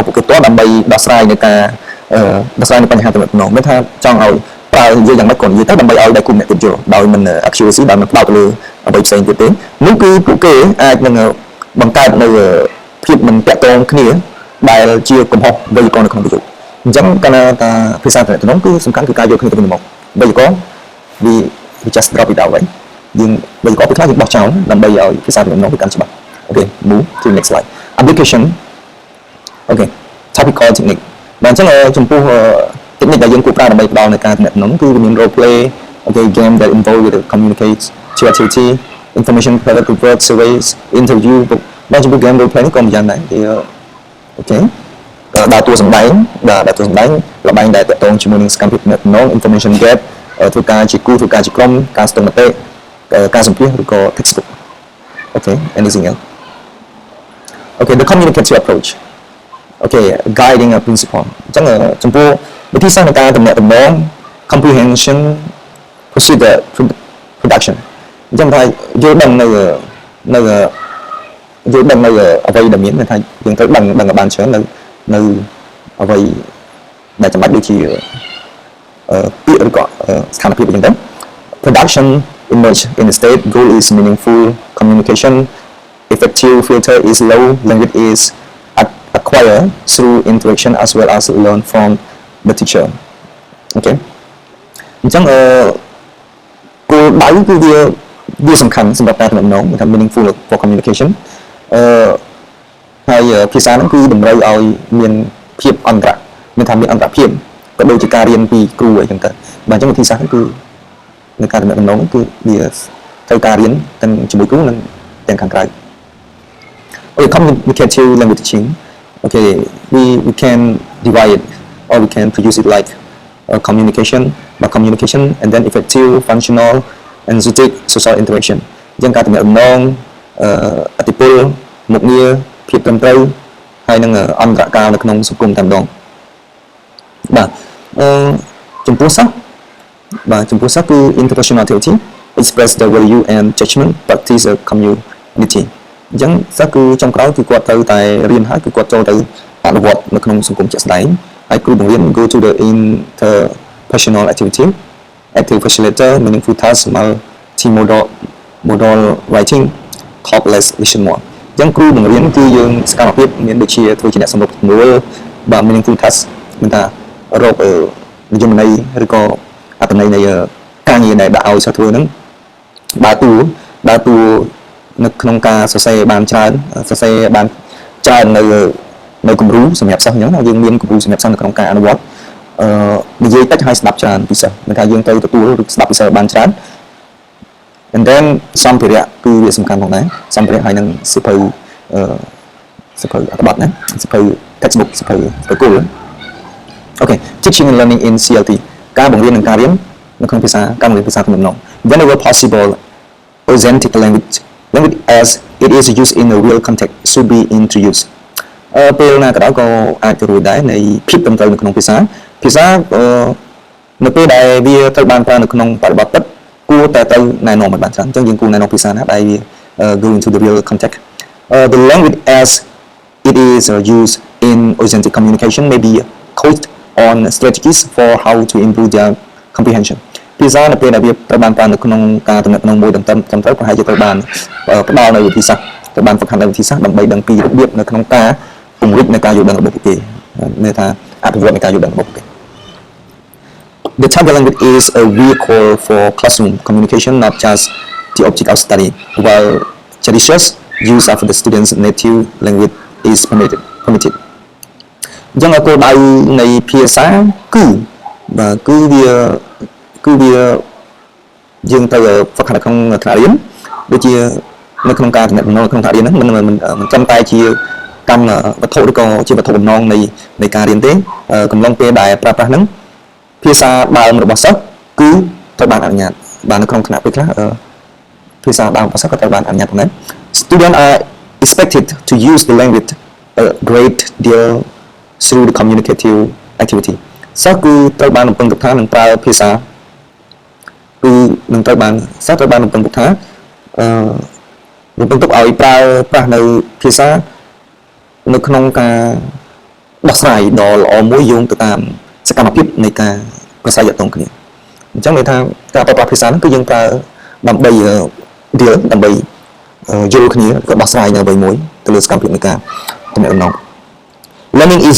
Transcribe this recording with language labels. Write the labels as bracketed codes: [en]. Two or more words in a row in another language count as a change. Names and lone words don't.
[km] ពួកគេផ្ទាល់ដើម្បីដោះស្រាយនៅបញ្ហាទំនាក់ទំនងមានថាចង់ឲ្យប្រើនិយាយយ៉ាងម៉េចក៏និយាយទៅដើម្បីឲ្យដៃគូអ្នកទៀតយល់ដោយមិន accuracy ដោយមិនផ្ដោតទៅលើអ្វីផ្សេងទៀតទេនោះគឺពួកគេអាចនឹងបង្កើតនៅភាពមិនតាក់ទងគ្នាដែលជាកំហុស វេយ្យាករណ៍នៅក្នុងប្រយោគអញ្ចឹងកាលណាថាភាសាទំនាក់ទំនងគឺសំខាន់គឺការយកគ្នាទៅវិញទៅមកវេយ្យាករណ៍ [en] we just drop it out [km] វិញយើងវេយ្យាករណ៍ពេលខ្លះយើងបោះចោលដើម្បីឲ្យភាសាទំនាក់ទំនង វាកាន់ច្បាស់ [en] okay move to the next slide application okay topical technique [km] បាទអញ្ចឹងចំពោះ technique ដែលយើងគួរប្រើដើម្បីផ្ដល់នៅការទំនាក់ទំនងគឺមាន role [en] play okay game that involve with communicate creativity information product work surveys interview [km] បាទចំពោះ [en] game role play [km] នេះក៏ម្យ៉ាងដែរ វា okay ដើរតួសម្ដែងដើរតួសម្ដែងល្បែងដែលទាក់ទងជាមួយនឹងសកម្មភាពទំនាក់ទំនង [en] information gap [km] ធ្វើការជាគូធ្វើការជាក្រុមការស្ទង់មតិការសម្ភាសឬក៏ [en] textbook okay anything else okay the communicative approach okay guiding a principle [km] អញ្ចឹងចំពោះវិធីសាស្ត្រនៃការទំនាក់ទំនង [en] comprehension procedure production [km] អញ្ចឹងថាយល់ដឹងនៅ អ្វីដែលមានថាយើងត្រូវដឹងឲ្យបានច្រើននៅអ្វីដែលចាំបាច់ដូចជាពា ក្យឬក៏ស្ថានភាពអញ្ចឹងទៅ [en] production emerge in the state goal is meaningful communication effective filter is low language is acquired through interaction as well as learn from the teacher okay [km] អញ្ចឹងគោលដៅគឺវាសំខាន់សម្រាប់ការទំនាក់ទំនងថា [en] meaningful for communication [km] ហើយភាសាហ្នឹងគឺតម្រូវឲ្យមានភាពអន្តរមានថាមានអន្តរភាពក៏ដូចជាការរៀនពីគ្រូអីចឹងទៅបាទអញ្ចឹងវិធីសាស្ត្រគឺនៅការទំនាក់ទំនងគឺវាត្រូវការរៀនទាំងជាមួយគ្រូនិងទាំងខាងក្រៅ [en] Okay, communicative language teaching. Okay, we can divide it or we can produce it like communication, by communication, and then effective, functional, energetic, social interaction. [km] អញ្ចឹងការទំនាក់ទំនងអតិពលមុខងារភាពត្រឹមត្រូវហើយនឹងអន្តរកាលនៅក្នុងសង្គមតែម្ដងបាទចំពោះសិស្សបាទចំពោះសិស្សគឺ [en] interpersonal activity express the value and judgment practice a community [km] អញ្ចឹងសិស្សគឺចុងក្រោយគឺគាត់ត្រូវតែរៀនហើយគឺគាត់ចូលទៅអ នុវត្តនៅក្នុងសង្គមជាក់ស្ដែងហើយគ្រូបង្រៀន [en] go to the interpersonal activity active facilitator meaningful task multi-modal modal writing talk less listen more [km] អញ្ចឹងគ្រូបង្រៀនគឺយើងសកម្មភាពមានដូចជាធ្វើជាអ្នកសម្របសម្រួលបាទ [en] meaningful task [km] មានថារកនិយមន័យឬក៏អត្ថន័យនៃការងារដែលដាក់ឲ្យសិស្សធ្វើហ្នឹងដើរតួនៅក្នុងការសរសេរបានច្រើន នៅគំរូសម្រាប់សិស្សអញ្ចឹងយើងមានគំរូសម្រាប់សិស្សនៅក្នុងការអនុវត្តនិយាយតិចហើយស្ដាប់ច្រើនពីសិស្សមានថាយើងត្រូវ ទទួលឬស្ដាប់ពីសិស្សបានច្រើន [en] and then [km] សម្ភារៈគឺវាសំខាន់ផងដែរសម្ភារៈហើយនឹងសៀវភៅអត្ថបទណាសៀវភៅ textbook សៀវភៅគោល [en] Okay, teaching and learning in CLT [km] ការបង្រៀននិងការរៀននៅក្នុងភាសាការបង្រៀនភាសាទំនាក់ទំនង [en] whenever possible authentic language as it is used in a real context should be introduced [km] ពេលណាក៏ដោយក៏អាចទៅរួចដែរនៃភាពត្រឹមត្រូវនៅក្នុងភាសា នៅពេលដែលវាត្រូវបានប្រើនៅក្នុងបរិបទពិតគួរតែត្រូវណែនាំឲ្យបានច្រើនអញ្ចឹងយើងគួរណែនាំភាសាណាដែលវា [en] go into the real context the language as it is used in authentic communication may be coached on strategies for how to improve their comprehension [km] ភាសានៅពេលដែលវាត្រូវ បានប្រើនៅក្នុងការទំនាក់ទំនងមួយត្រឹមត្រូវប្រហែលជាត្រូវបានផ្ដល់នៅវិធីសាស្ត្រត្រូវបានហ្វឹកហាត់នៅវិធីសាស្ត្រដើម្បីដឹងពីរបៀបនៅក្នុងការពង្រីកនៃការយល់ដឹងរបស់ពួកគេមានថាអភិវឌ្ឍនៃការយល់ដឹងរបស់ពួកគេ [en] The target language is a vehicle for classroom communication, not just the object of study, while judicious use of the student's native language is permitted. [km] អញ្ចឹងគោលដៅនៃភាសាគឺវាយើងត្រូវហ្វឹកហាត់ក្នុងថ្នាក់រៀនដូចជានៅក្នុងការទំនាក់ទំនងក្នុងថ្នាក់រៀនហ្នឹងមិនត្រឹមតែជាកម្មវត្ថុឬក៏ជាវត្ថុបំណងនៃការរៀនទេកំឡុងពេលដែលប្រើប្រាស់ហ្នឹងភាសាដើមរបស់សិស្សគឺត្រូវបានអនុញ្ញាតបាននៅក្នុងថ្នាក់ពេលខ្លះភាសាដើមរបស់សិស្សក៏ត្រូវបានអនុញ្ញាតផងដែរ [en] Students are expected to use the language a great deal through the communicative activity [km] សិស្សគឺត្រូវបានរំពឹងទុកថានឹងប្រើភាសាគឺនឹងត្រូវបានសិស្សត្រូវបានរំពឹងទុកថារំពឹងទុកឲ្យប្រើប្រាស់នៅភាសានៅក្នុងការដោះស្រាយដ៏ល្អមួយយោងទៅ តាមសកម្មភាពនៃការប្រស័យទាក់ទងគ្នាអញ្ចឹងន័យថាការប្រើប្រាស់ភាសាហ្នឹងគឺយើងប្រើដើម្បី deal ដើម្បីយល់គ្នាក៏ដោះស្រាយនៅអ្វីមួយទៅលើសកម្មភាពនៃការទំនាក់ទំនង [en] Learning is